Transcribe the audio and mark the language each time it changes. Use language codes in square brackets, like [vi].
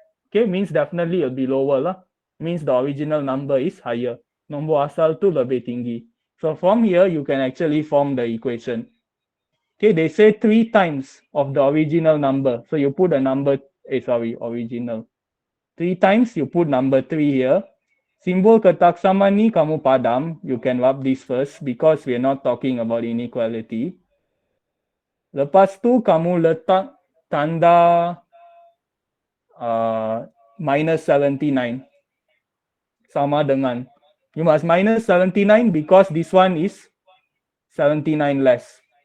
[en] Okay, means definitely it'll be lower lah. Means the original number is higher. [ms] Nombor asal tu lebih tinggi. [en] So from here, you can actually form the equation. Okay, they say 3 times of the original number. So you put a number, original. 3 times, you put number 3 here. [ms] Simbol ketaksaman ni kamu padam. [en] You can rub this first because we are not talking about inequality. [ms] Lepas tu kamu letak tanda minus 79 sama dengan. [en] You must minus 79 because this one is 79 less.